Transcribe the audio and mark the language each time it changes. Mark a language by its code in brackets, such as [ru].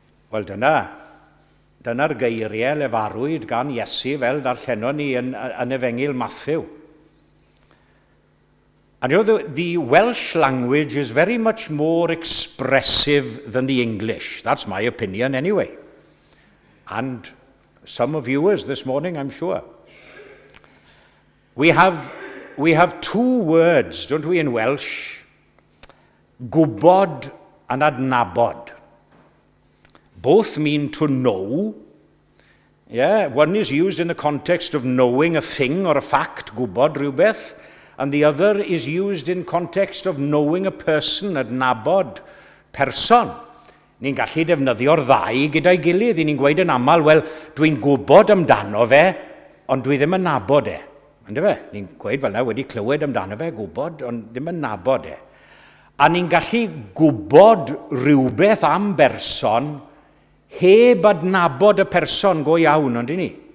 [cy] Wel, dyna'r geiriau lefarwyd gan Iesu fel darllenon ni yn Efengyl Matthew. [en] And you know, the Welsh language is very much more expressive than the English. That's my opinion anyway. And some of viewers this morning, I'm sure. We have two words, don't we, in Welsh? Gwbod and adnabod. Both mean to know. Yeah, one is used in the context of knowing a thing or a fact, [cy] gwbod rhywbeth, [en] and the other is used in context of knowing a person, adnabod, person. [cy] Ni'n gallu defnyddio'r ddau gyda'i gilydd. Ni'n gweud yn aml, wel, dwi'n gwybod amdano fe, ond dwi ddim yn nabod e. Ynddo fe? Ni'n gweud fel yna, wedi clywed amdano fe, gwybod, ond ddim yn nabod e. A ni'n gallu gwybod rhywbeth am berson heb adnabod y person go iawn, ond i ni.